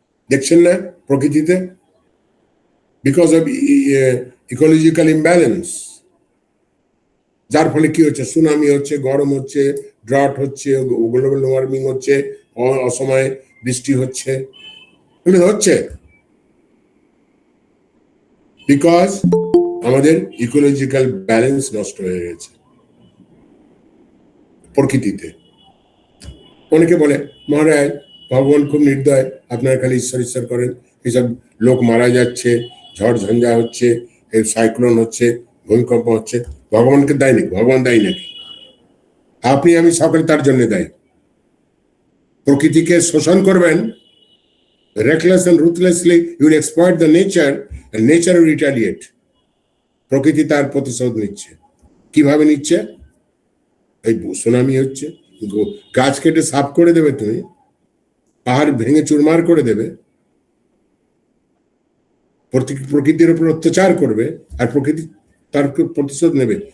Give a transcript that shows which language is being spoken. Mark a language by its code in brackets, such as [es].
[bn] দেখছেন না প্রকৃতিতে, [en] because of ecological imbalance, [bn] যার ফলে কি হচ্ছে, সুনামি হচ্ছে, গরম হচ্ছে, ড্রট হচ্ছে, গ্লোবাল ওয়ার্মিং হচ্ছে, অসময়ে বৃষ্টি হচ্ছে, এগুলো হচ্ছে বিকজ আমাদের ইকোলজিক্যাল ব্যালেন্স নষ্ট হয়ে গেছে প্রকৃতিতে। অনেকে বলে, মহারাজ ভগবান খুব নির্দয়, আপনারা খালি ঈশ্বর ঈশ্বর করেন, এসব লোক মারা যাচ্ছে, ঝড় ঝঞ্ঝা হচ্ছে, সাইক্লোন হচ্ছে, ভূমিকম্প হচ্ছে, ভগবানকে দায় নাকি? ভগবান দায়ী নাকি? আপনি আমি সকলে তার জন্য দায়ী। প্রকৃতিকে শোষণ করবেন, [en] reckless and ruthlessly you will exploit the nature and nature will retaliate. [bn] প্রকৃতি তার প্রতিশোধ নিচ্ছে। কিভাবে নিচ্ছে? এই সুনামি হচ্ছে, গাছ কেটে সাফ করে দেবে তুমি, পাহাড় ভেঙে চুরমার করে দেবে, প্রকৃতির উপর অত্যাচার করবে, আর প্রকৃতি তার প্রতিশোধ নেবে।